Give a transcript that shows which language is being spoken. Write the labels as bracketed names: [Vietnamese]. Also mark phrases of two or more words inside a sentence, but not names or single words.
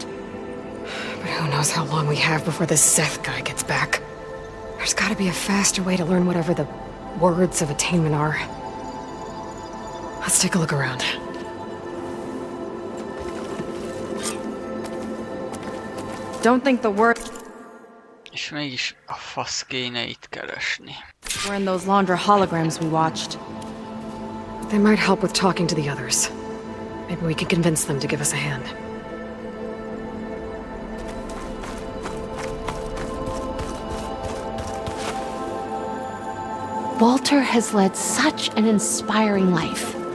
[English] But who knows how long we have before this Seth guy gets back. There's gotta be a faster way to learn whatever the words of attainment are. Let's take a look around. Don't think the word [Hungarian] És mégis a fasz kéne itt keresni. [English] were in those laundry holograms we watched. They might help with talking to the others. Maybe we could convince them to give us a hand. Walter has led such an inspiring life.